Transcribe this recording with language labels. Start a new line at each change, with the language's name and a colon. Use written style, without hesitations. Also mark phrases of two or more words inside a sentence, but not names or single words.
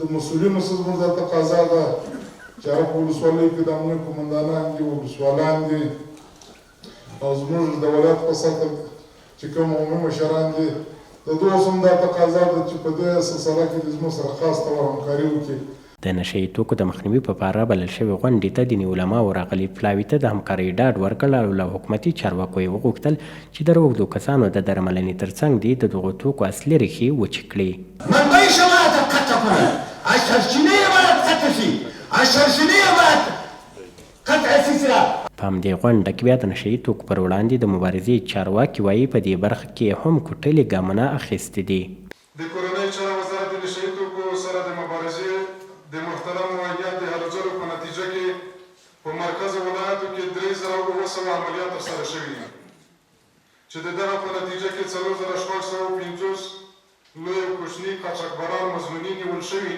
Pashto: د مسؤلینو څخه زموږ دا تقاضا ده چې هغه په ولسوالیو کې د امنیه قومندانان دي، ولسوالان دي او زموږ د ولایت په سطح چې کوم عمومي مشران دي، د دوی هم دا تقاضا ده چې په دې سلسله کې د زموږ سره خاص ډول همکاري وکړي. د نشه یي توکو د مخنیوي په پاره بلل شوې غونډې ته دیني علماو راغلي پلاوي ته د همکارۍ ډاډ ورکړ او له حکومتي چارواکو یې وغوښتل چې د روږدو کسانو د درملنې ترڅنګ دې د دغو توکو اصلي ریښې وچې کړي.
Persian: منبع شما باید قطع کنه، از سرچینه
Pashto: باید قطع شي،
Persian: از سرچینه باید قطع سلسله.
Pashto: په همدې غونډه کې بیا د نشه یي توکو پر وړاندې د مبارزې چارواکي وایي په دې برخه کې هم کوټلې ګامونه اخیستي دي. د کورنیو چارو وزارت د نشه یي توکو سره د مبارزې د محترم معیت د هلو ځلو په نتیجه کې په مرکز ولایتو کې 3,900 عملیات ترسره شوي دي چې د دغه په نتیجه کې 4,650 لوی او کوچني قاچاقبران مظنوني نیول شوي.